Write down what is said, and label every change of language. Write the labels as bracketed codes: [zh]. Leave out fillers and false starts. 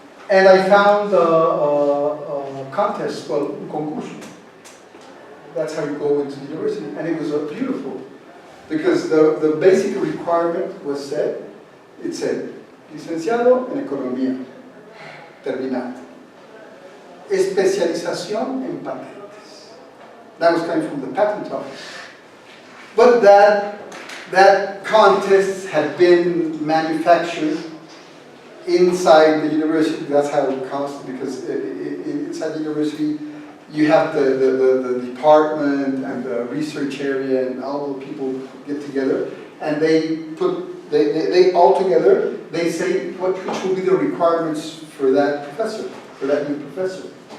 [en] And I found a contest, well, [es] un concurso. [en] That's how you go into the university. And it was beautiful, because the basic requirement was said, it said, [es] licenciado en economía, terminado. Especialización en patentes. [en] That was coming from the patent office. But that contest had been manufactured inside the university. That's how it counts, because inside the university you have the department and the research area and all the people get together, and they all together, they say which will be the requirements for that professor, for that new professor.